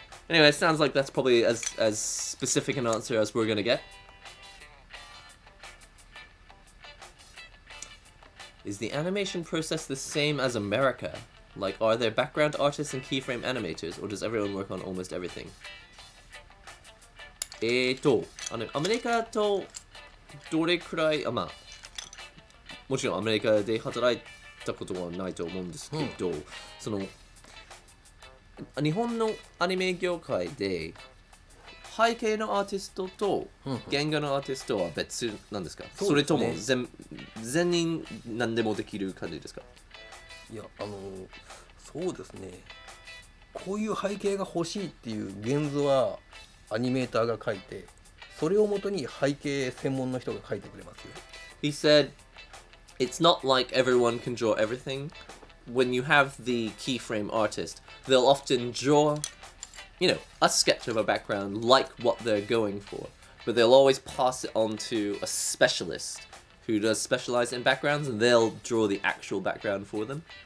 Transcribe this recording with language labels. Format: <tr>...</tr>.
<en>Anyway, it sounds like that's probably as specific an answer as we're gonna get. Is the animation process the same as America? Like, are there background artists and keyframe animators, or does everyone work on almost everything?</en> <ja>アメリカとどれくらい、もちろんアメリカで働いたことはないと思うんですけど、日本のアニメ業界で背景のアーティストと原画のアーティストは別なんですか？それとも全人何でもできる感じですか？いやそうですねこういう背景が欲しいっていう原図はアニメーターが描いてそれをもとに背景専門の人が描いてくれますよ。</ja> <en>He said it's not like everyone can draw everything. When you have the keyframe artist, they'll often draw, a sketch of a background like what they're going for, but they'll always pass it on to a specialist who does specialize in backgrounds, and they'll draw the actual background for them.</en>